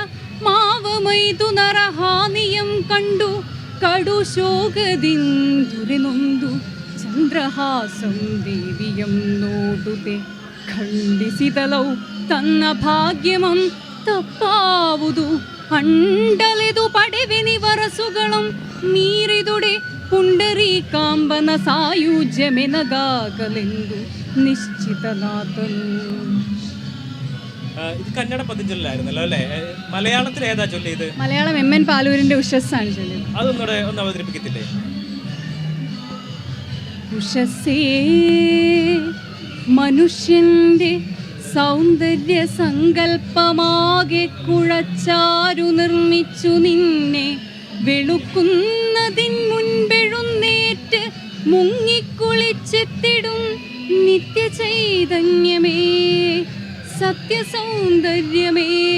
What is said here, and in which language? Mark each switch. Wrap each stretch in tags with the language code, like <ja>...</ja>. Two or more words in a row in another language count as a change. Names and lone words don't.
<kn>ಮಾವ ಮೈದುನರ ಹಾನಿಯಂ ಕಂಡು ಕಡು ಶೋಕದಿಂದುರೆನೊಂದು ಚಂದ್ರಹಾಸಂ ದೇವಿಯಂ ನೋಡುತ್ತೆ ಖಂಡಿಸಿದಲೌ ತನ್ನ ಭಾಗ್ಯಮಂ ತಪ್ಪಾವುದು ಅಂಡಲೆದು ಪಡೆವೆನಿ ವರಸುಗಳಂ ಮೀರಿದುಡೆ ಪುಂಡರೀಕಾಂಬನ ಸಾಯುಜ್ಯಮೆನಗಾಗಲೆಂದು ನಿಶ್ಚಿತನಾಥನು.</kn> <ml>ഇത് കന്നഡ പദ്യം ചൊല്ലായിരുന്നല്ലോ അല്ലേ? മലയാളത്തിൽ ഏതാ ചൊല്ലിയത്? മലയാളം എം.എൻ. പാലൂരിന്റെ ഉഷസ്സാണ് ചൊല്ലിയത്. അതൊന്നുകൂടെ ഒന്ന് അവതരിപ്പിക്കത്തില്ലേ? ഉഷസ്സേ മനുഷ്യന്റെ സൗന്ദര്യ സങ്കല്പമാകെ കുഴച്ചാരു നിർമ്മിച്ചു നിന്നെ വെളുക്കുന്നതിൻ മുൻപെഴുന്നേറ്റ് മുങ്ങിക്കുളിച്ചെത്തിടും നിത്യചൈതന്യമേ സത്യസൗന്ദര്യമേ</ml>